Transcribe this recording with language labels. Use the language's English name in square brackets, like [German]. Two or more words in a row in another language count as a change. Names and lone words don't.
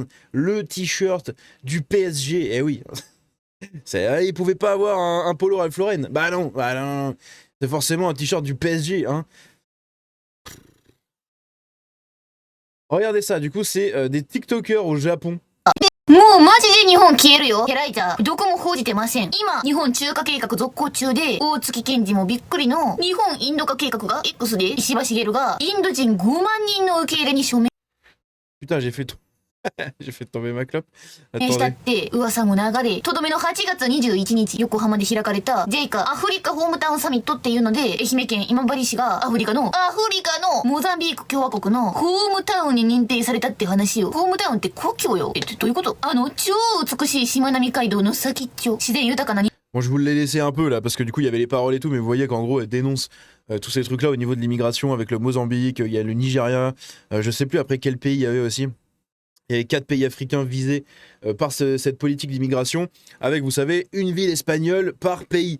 [French] Le t-shirt du PSG, eh oui. Ils pouvaient pas avoir un polo Ralph Lauren. Bah non, non. C'est forcément un t-shirt du PSG, hein. Regardez ça, du coup, c'est des TikTokers au Japon. [Japanese] もうマジで日本消えるよ。ヘライター、どこも報じてません。今、日本中華計画続行中で、大月健二もびっくりの、日本インド化計画が X で石破茂がインド人5万人の受け入れに署名 [French] Putain, j'ai fait tomber ma clope. [Japanese] したっ [French] Attendez. [Japanese] て噂も流れ、とどめの8月21日、横浜で開かれた JICA アフリカホームタウンサミットっていうので、愛媛県今治市がアフリカのモザンビーク共和国のホームタウンに認定されたって話よ。ホームタウンって故郷よ。どういうこと？超美しいしまなみ海道の先っちょ、自然豊かな [French] Bon, je vous l'ai laissé un peu là, parce que du coup, il y avait les paroles et tout, mais vous voyez qu'en gros, elle dénonce tous ces trucs-là au niveau de l'immigration avec le Mozambique, il y a le Nigeria, je sais plus après quel pays il y avait aussi. Il y avait 4 pays africains visés par cette politique d'immigration, avec, vous savez, une ville espagnole par pays.